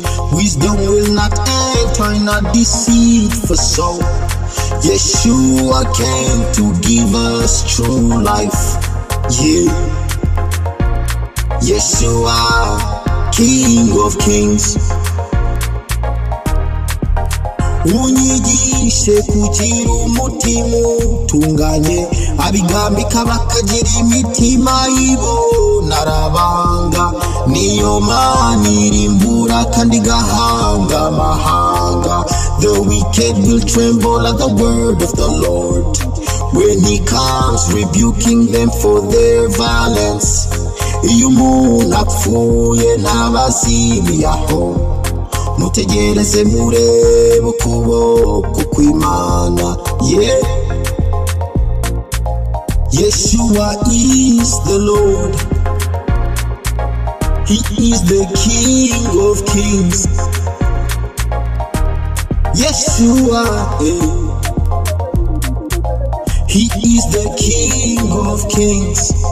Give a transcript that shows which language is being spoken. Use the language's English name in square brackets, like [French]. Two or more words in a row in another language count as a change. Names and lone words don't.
[English] Wisdom will not enter in a deceitful soul. Yeshua came to give us true life. Yeah. Yeshua, King of Kings. [Kinyarwanda] Unyigishe kugira umutima utunganye, abigambika bakagira imitima y'ibonarabanga. Niyo Mana irimbura kandi igahanga amahanga. [English] The wicked will tremble at the word of the Lord when he comes rebuking them for their violence. [Kinyarwanda] Iyo umuntu apfuye ntabazimiyaho, mutegereze murebe ukuboko kw'Imana. [English] Yeah. Yeshua is the Lord. He is the King of Kings. Yeshua, he is the King of Kings.